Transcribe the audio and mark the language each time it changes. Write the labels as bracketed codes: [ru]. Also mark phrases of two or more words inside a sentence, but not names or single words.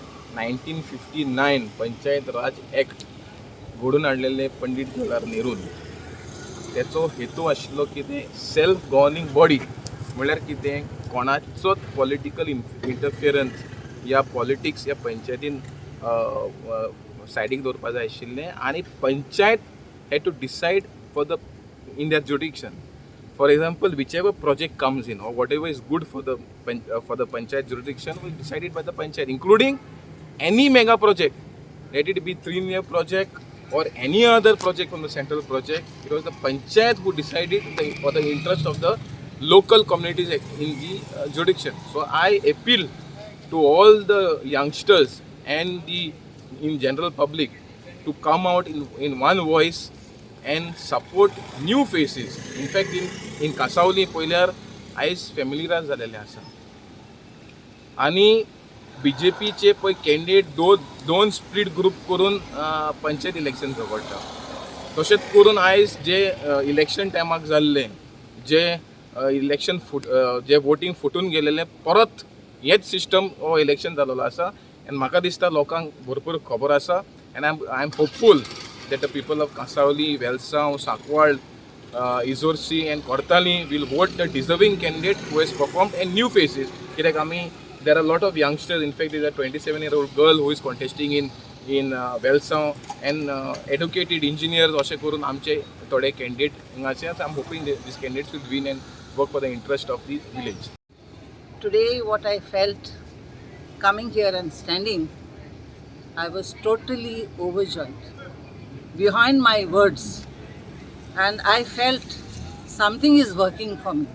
[kok] 1959 पंचायत राज ॲक्ट घडून हाडलेले पंडीत जवाहरलाल नेरून तेचो हेतू आशिल्लो कितें [en] self governing body [kok] म्हळ्यार कितें कोणाचोच [en] political interference [kok] या पॉलिटिक्स या पंचायतीन सायडीक दवरपा जाय आशिल्लें आनी [en] panchayat had to decide for the in that jurisdiction. For example, whichever project comes in or whatever is good for the panchayat jurisdiction will be decided by the panchayat, including any mega project, let it be 3-year project or any other project from the central project. It was the panchayat who decided for the interest of the local communities in the jurisdiction. So I appeal to all the youngsters and the in general public to come out in one voice and support new faces. In fact, in Cansaulim [kok] पयल्यार आयज फॅमिलियरायज जालेले आसा आनी BJPचे पळय कॅन्डिडेट दोन [en] split group [kok] करून [en] panchayat election [kok] झगडटा. तशेंच करून आयज जे इलेक्शन टायमाक जाल्ले जे इलेक्शन जे वोटींग फुटून गेलेले परत हेच सिस्टम हो इलेक्शन जाल्लो आसा. आनी म्हाका दिसता लोकांक भरपूर खबर आसा आनी [en] I am hopeful that the people of Cansaulim, Olencio, Sakwal, Izorsi and Kortali will vote the deserving candidate who has performed and new faces. There are a lot of youngsters. In fact, there is a 27-year-old girl who is contesting in Olencio and educated engineers. [kok] अशें करून आमचे थोडे candidate हिंगाचे. [en] I'm hoping that these candidates will win and work for the interest of the village. Today, what I felt coming here and standing, I was totally overjoyed. Behind my words, and I felt something is working for me.